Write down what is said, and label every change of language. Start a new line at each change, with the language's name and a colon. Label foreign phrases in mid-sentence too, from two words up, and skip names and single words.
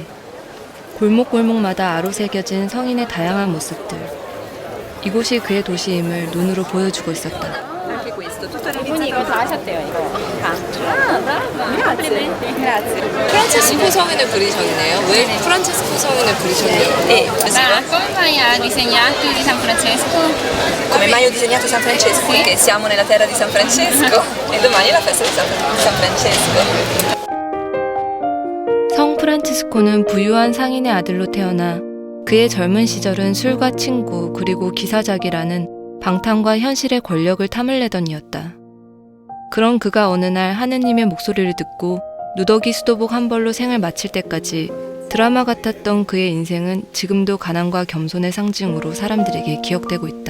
Korean: 골목골목마다 아로새겨진 성인의 다양한 모습들. 이곳이 그의 도시임을 눈으로 보여주고 있었다. 프란치스코 성인을 그리셨네요. 왜 프란치스코 성인을 그리셨냐고?
Italian: Come mai ha disegnato di San Francesco? Come mai ho disegnato San Francesco? Perché siamo nella terra di San Francesco e domani è la festa di San Francesco.
Korean: 성 프란치스코는 부유한 상인의 아들로 태어나 그의 젊은 시절은 술과 친구 그리고 기사작이라는 방탕과 현실의 권력을 탐을 내던 이였다. 그런 그가 어느 날 하느님의 목소리를 듣고 누더기 수도복 한 벌로 생을 마칠 때까지 드라마 같았던 그의 인생은 지금도 가난과 겸손의 상징으로 사람들에게 기억되고 있다.